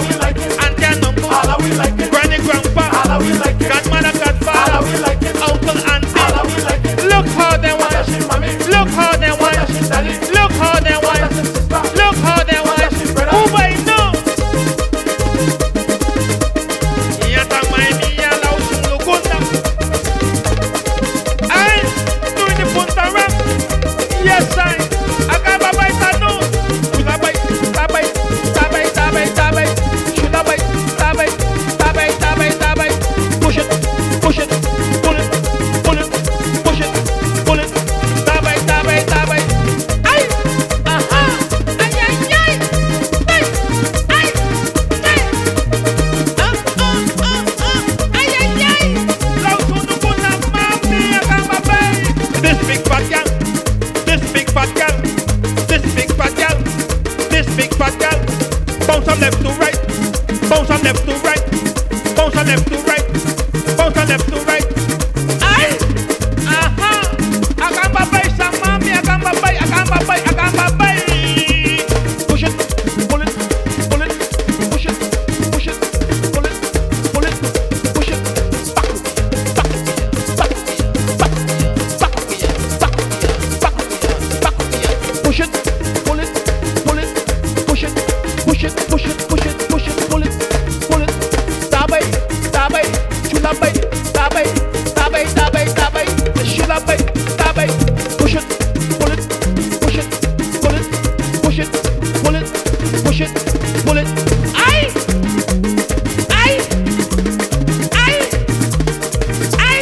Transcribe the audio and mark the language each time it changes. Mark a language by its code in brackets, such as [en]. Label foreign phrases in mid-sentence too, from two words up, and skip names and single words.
[en] Auntie and uncle. Granny grandpa. Godmother godfather. Uncle auntie. Look how they want. Look how they want. Look how they want. Look how they want. Who by now? [cab] Yata mai mia la usulukunda. Ay, [en] doing the Punta rap. Yes, I got my tanu. Tabai, tabai, tabai, tabai, tabai. Tabai, tabai, tabai, tabai, tabai. Push it, push it, pull it, pull it, push it, pull it. Tabai, tabai, tabai. Ay, aha, ay, ay, ay, ay, ay, ay. Ay, ay, ay. [cab] La usulukunda mami akamba. [en] This big fat gal. This big fat gal, this big fat gal, this big fat gal. Bounce on left to right, bounce on left to right, bounce on left to right, bounce on left to right. Ay, [cab] aha, akamba bay sa mami, akamba bay, akamba bay, akamba bay. [en] Push it, pull it, pull it, push it, push it, pull it, pull it, push it. Push it, pull it, pull it, push it, push it, push it, push it, push it, pull it, pull it. Tabai, tabai, chulabai, tabai, tabai, tabai, tabai, chulabai, tabai. Push it, pull it, push it, pull it, push it, pull it, push it, pull it. Ay, ay, ay, ay.